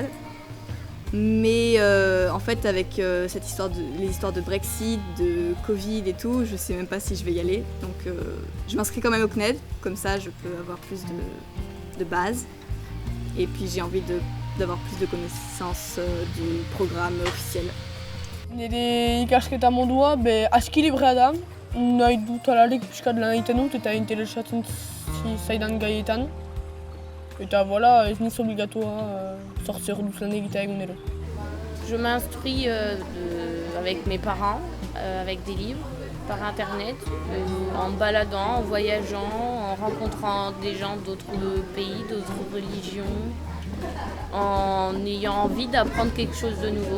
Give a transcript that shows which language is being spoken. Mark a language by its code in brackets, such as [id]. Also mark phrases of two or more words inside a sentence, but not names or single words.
[fr] Mais en fait avec les histoires de Brexit, de Covid et tout, je sais même pas si je vais y aller. Donc je m'inscris quand même au CNED, comme ça je peux avoir plus de base. Et puis j'ai envie d'avoir plus de connaissances du programme officiel. [eu] Nire ikasketa modua, aski librea da, nahi dutalarik pixkat lan egiten dut eta interesatzen zaidan gaietan. Eta voilà, ez niz obligatua sortzi orduz lan egitea egunero. [fr] Je m'instruis avec mes parents, avec des livres, par internet, en me baladant, en voyageant, en rencontrant des gens d'autres pays, d'autres religions, en ayant envie d'apprendre quelque chose de nouveau.